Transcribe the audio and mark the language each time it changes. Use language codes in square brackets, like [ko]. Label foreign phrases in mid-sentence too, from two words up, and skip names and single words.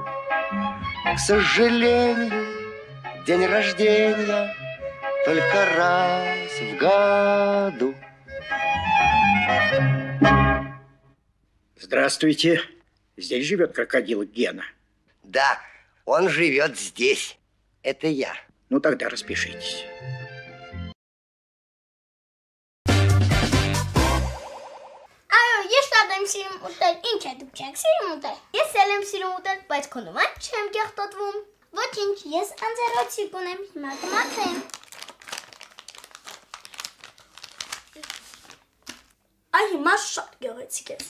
[ru] К сожалению, день рождения только раз в году. Здравствуйте. Здесь живет крокодил Гена? Да, он живет здесь. Это я. Ну тогда распишитесь. [hy] Ես շատ եմ սիրում ուտել, ինչ է դուք չեք սիրում ուտել։ Ես էլ եմ սիրում ուտել, բայց քո նման չեմ կեղտոտվում։ Ոչինչ, ես անձեռոցիկ ունեմ, հիմա կմաքրեմ։ Այ հիմա շատ գեղեցիկ է։